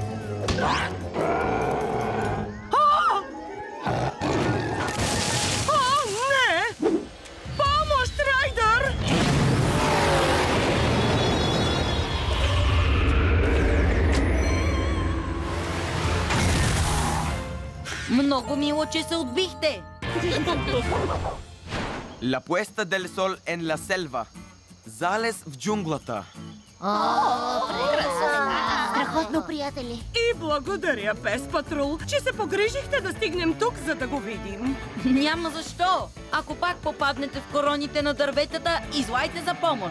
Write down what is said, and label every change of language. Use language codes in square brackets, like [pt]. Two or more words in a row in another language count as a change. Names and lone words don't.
[bg] Не! Помощ, Райдър! Много мило, че се отбихте. [es] La puesta del sol en la selva. [bg] Залез в джунглата. Страхотно, приятели. И благодаря, Пес Патрул, че се погрижихте да стигнем тук, за да го видим. Няма защо. Ако пак попаднете в короните на дърветата, излайте за помощ.